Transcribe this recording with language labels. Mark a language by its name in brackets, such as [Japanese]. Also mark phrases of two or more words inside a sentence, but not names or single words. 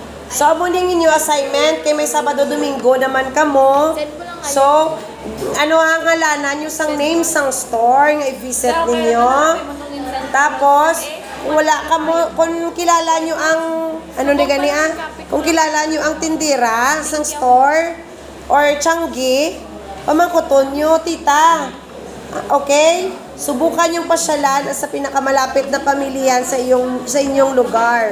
[Hiligaynon] So, amo ning inyo assignment kay may Sabado Domingo naman kamo. So, ano ang ngalanan nyo sang name sang store nga i-visit ninyo. Tapos, kung wala ka mo, kung kilala nyo ang, ano ni gani kung kilala nyo ang tindira sang store or Changi, pamangkuton nyo, tita. Okay? [Filipino] Subukan yung pasyalan sa pinakamalapit na pamilihan sa inyong lugar.